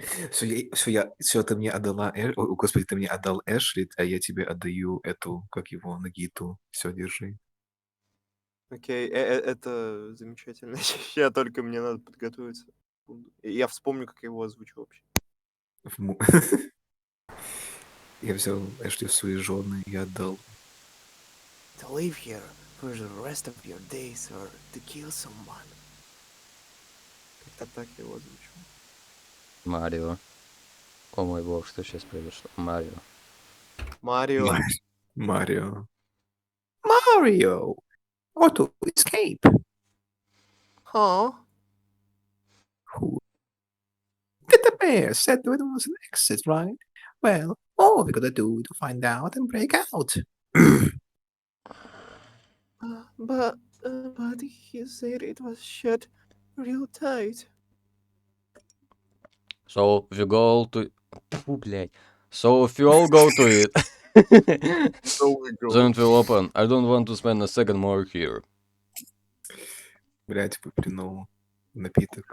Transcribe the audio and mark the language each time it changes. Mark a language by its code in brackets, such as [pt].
[ru] Все, ты мне отдала Господи, ты мне отдал Эшли, а я тебе отдаю эту, как его, Нагиту. Все, держи. Окей, это замечательно. Я только мне надо подготовиться. Я вспомню, как я его озвучу вообще. Я взял Эшли в свои жены и отдал. [en] To live here for the rest of your days or to kill someone. [ru] Как-то так я его озвучу. Марио. О мой бог, что сейчас произошло? Марио. Марио. Марио. Марио! [en] Auto escape! Huh? Who? The bear said it was an exit, right? Well, all we gotta do to find out and break out. But he said it was shut real tight. So if you go to... [ru] Фу, блядь. [en] So if you all go to it, So we go. then it will open. I don't want to spend a second more here. [ru] Блять, выплюнул напиток.